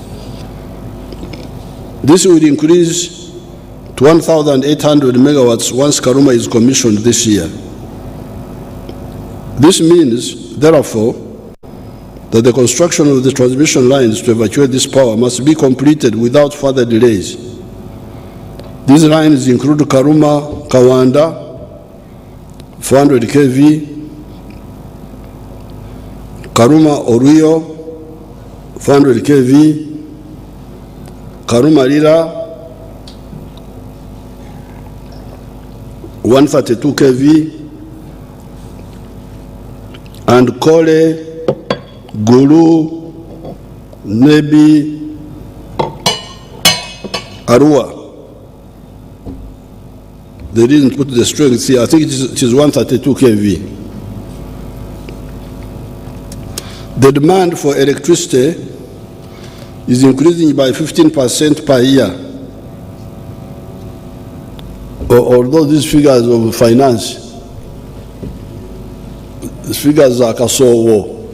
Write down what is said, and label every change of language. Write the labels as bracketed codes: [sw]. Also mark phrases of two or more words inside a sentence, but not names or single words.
[en] This will increase to 1,800 megawatts once Karuma is commissioned this year. This means, therefore, that the construction of the transmission lines to evacuate this power must be completed without further delays. These lines include Karuma, Kawanda, 400 kV, Karuma Oruyo, 400 kV, Karuma Lira, 132 kV, and Kole, Gulu, Nebi, Arua. They didn't put the strength here. I think it is 132 kV. The demand for electricity is increasing by 15% per year. Although these figures of finance, these figures are Kasowo.